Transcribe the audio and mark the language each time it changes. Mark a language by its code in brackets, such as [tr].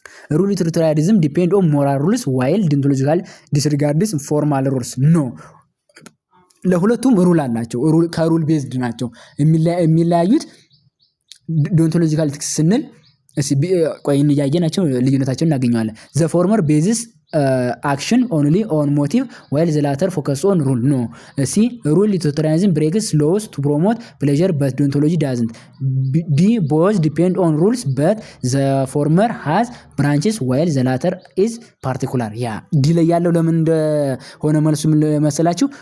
[en] rule utilitarianism depend on moral rules while deontological disregards formal rules no። [am] ለሁለቱም ሩል አላቸው፣ ከሩል ቤዝድ ናቸው። የሚለያዩት ዶንቶሎጂካል ኢቲክስ ስንል ቆይ እንያየናቸው ልዩነታቸውን እናገኘዋለን። [en] the former basis action only on motive while the latter focus on rule no። see rule utilitarianism breaks laws to promote pleasure but deontology doesn't. b both depend on rules but the former has branches while the latter is particular. [am] ያ ዲ ላይ ያለው ለምን እንደሆነ መልሱ መሰላችሁ?